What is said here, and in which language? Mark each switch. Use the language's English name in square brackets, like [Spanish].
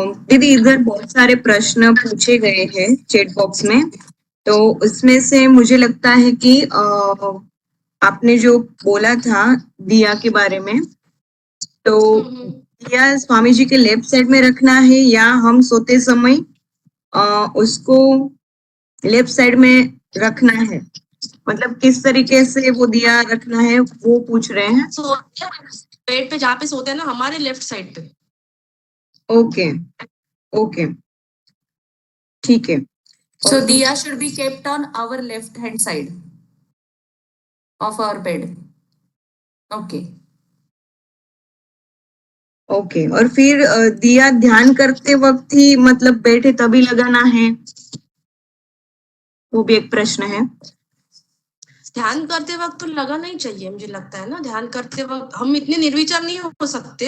[Hindi] दीदी, इधर बहुत सारे प्रश्न पूछे गए हैं चैट बॉक्स में, तो उसमें से मुझे लगता है कि आपने जो बोला था दिया के बारे में, तो दिया स्वामी जी के लेफ्ट साइड में रखना है या हम सोते समय उसको लेफ्ट साइड में रखना है, मतलब किस तरीके से वो दिया रखना है वो पूछ रहे हैं। तो बेड पे जहाँ पे सोते हैं ना, हमारे लेफ्ट साइड पे। ओके ओके, ठीक है। [English] So diya should be kept on our left hand side of our bed. Okay. [Hindi] Okay, और फिर दिया ध्यान करते वक्त ही मतलब बैठे तभी लगाना है, वो भी एक प्रश्न है। ध्यान करते वक्त तो लगाना ही चाहिए, मुझे लगता है ना। ध्यान करते वक्त हम इतने निर्विचार नहीं हो सकते।